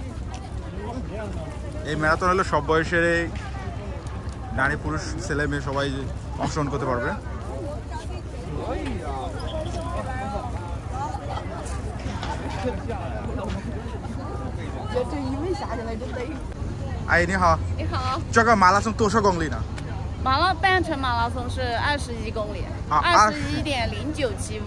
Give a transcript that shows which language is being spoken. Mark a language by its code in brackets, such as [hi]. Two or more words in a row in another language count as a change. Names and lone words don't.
[bn] এই ম্যারাথন হলো সব বয়সের নারী পুরুষ ছেলে মেয়ে সবাই অংশগ্রহণ করতে পারবে। [zh] 哎，你好。你好。这个马拉松多少公里呢？半程马拉松是21公里，21.0975。